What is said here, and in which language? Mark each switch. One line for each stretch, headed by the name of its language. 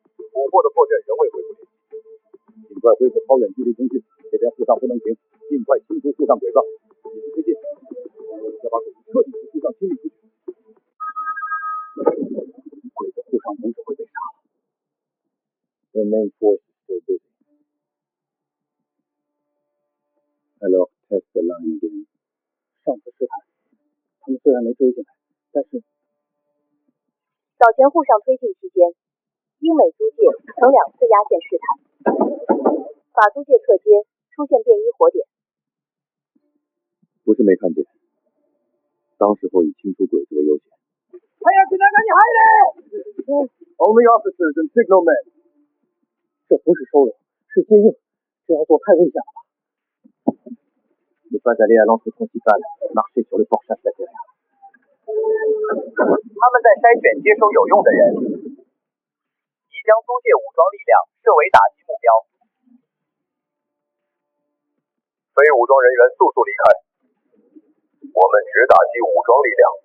Chinese: 捕获的破阵仍未恢复联系。尽快恢复超远距离通讯，这边沪上不能停，尽快清除沪上鬼子。继续推进，要把鬼子彻底从沪上清理出去。鬼子沪上总指挥被杀了。
English: The main force is still busy. Hello, test the line again.
Chinese: 上次试探，他们虽然没追进来，但是早前沪上推进期间，英美租界曾2次压线试探，法租界侧街出现便衣火点。不是没看见，当时候以清除鬼子为优先。
English: Only officers and signal men.
Chinese: 这不是收容，是接应，这要做太危险了吧？
French: Ne pas aller à l'entrée principale, marcher sur le portage latéral.
Chinese: 他们在筛选接收有用的人，已将租界武装力量设为打击目标。非武装人员速速离开，我们只打击武装力量。